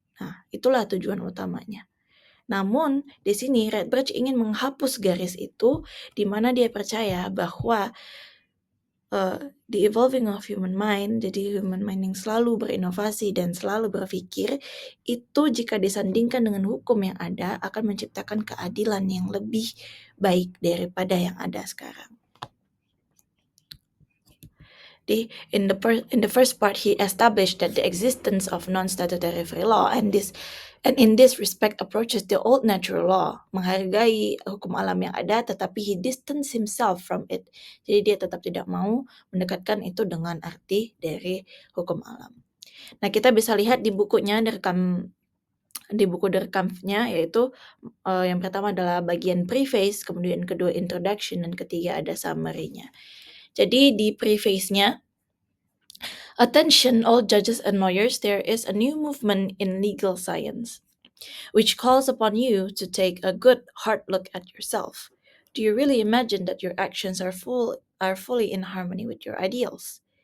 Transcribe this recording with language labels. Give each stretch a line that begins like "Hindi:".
Indonesian: Nah, itulah tujuan utamanya. Namun, di sini Redbridge ingin menghapus garis itu, di mana dia percaya bahwa
English: the evolving of human mind,
Indonesian: jadi human mind yang selalu berinovasi dan selalu berpikir, itu jika disandingkan dengan hukum yang ada, akan menciptakan keadilan yang lebih baik daripada yang ada sekarang.
English: In the first part, he established that the existence of non-statutory free law and in this respect approaches the old natural law,
Indonesian: menghargai hukum alam yang ada, tetapi
English: he distanced himself from it.
Indonesian: Jadi dia tetap tidak mau mendekatkan itu dengan arti dari hukum alam. Nah, kita bisa lihat di bukunya di buku Der Kampfnya, yaitu yang pertama adalah bagian preface, kemudian kedua introduction, dan ketiga ada summary-nya. Jadi di preface-nya,
English: attention all judges and lawyers, there is a new movement in legal science, which calls upon you to take a good hard look at yourself. Do you really imagine that your actions are fully in harmony with your ideals?